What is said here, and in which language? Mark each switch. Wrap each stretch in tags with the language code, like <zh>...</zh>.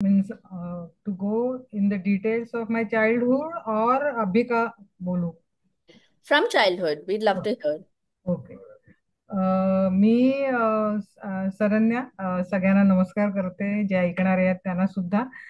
<en>means to go in the details of my childhood</en> <hi>और अभी का बोलू?</hi> <en>From childhood, we'd love to hear. Okay.</en> <mr>मी सरन्या, सगळ्यांना नमस्कार करते, जे ऐकणारे आहेत त्यांना सुद्धा.</mr>